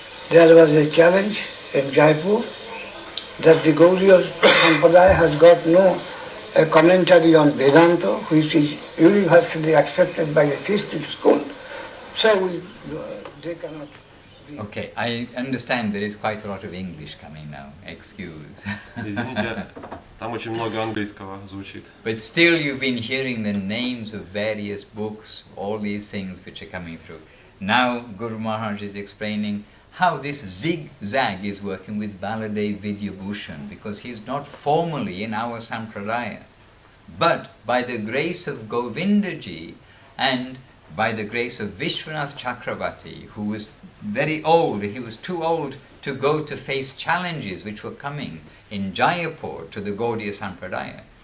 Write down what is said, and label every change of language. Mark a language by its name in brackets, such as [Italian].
[English] There was a challenge in Jaipur that the Gauriya Sampradaya has got no commentary on Vedanta, which is universally accepted by a theistic school. So they cannot. Okay, I understand there is quite a lot of English coming now. Excuse. [Russian] Извините, там очень много английского звучит. [English] But still you've been hearing the names of various books, all these things which are coming through. Now Guru Maharaj is explaining how this zigzag is working with Baladev Vidyabhushan, because he is not formally in our Sampradaya. But by the grace of Govindaji and by the grace of Vishwanath Chakravarti, who was very old, he was too old to go to face challenges which were coming in Jaipur to the Gaudiya Sampradaya.